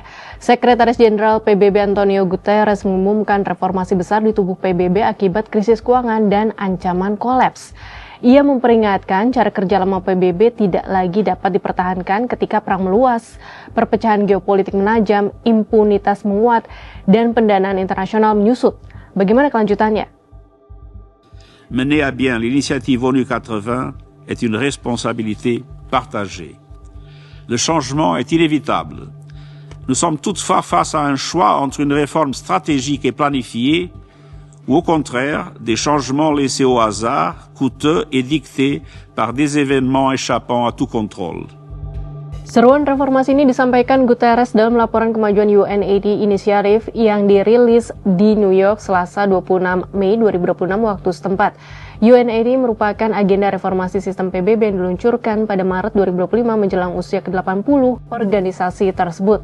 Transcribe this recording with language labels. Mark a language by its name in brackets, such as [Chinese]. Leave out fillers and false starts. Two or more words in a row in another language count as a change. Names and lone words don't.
[Indonesian] Sekretaris Jenderal PBB Antonio Guterres mengumumkan reformasi besar di tubuh PBB akibat krisis keuangan dan ancaman kolaps. Ia memperingatkan cara kerja lama PBB tidak lagi dapat dipertahankan ketika perang meluas, perpecahan geopolitik menajam, impunitas menguat, dan pendanaan internasional menyusut. Bagaimana kelanjutannya? [French] Mener à bien l'initiative ONU 80 est une responsabilité partagée. Le changement est inévitable. Nous sommes toutefois face à un choix entre une réforme stratégique et planifiée ou au contraire des changements laissés au hasard, coûteux et dictés par des événements échappant à tout contrôle. [Indonesian] Seruan reformasi ini disampaikan Guterres dalam laporan kemajuan UNAID Initiative yang dirilis di New York Selasa 26 Mei 2026 waktu setempat. UNAID merupakan agenda reformasi sistem PBB yang diluncurkan pada Maret 2025 menjelang usia ke-80 organisasi tersebut.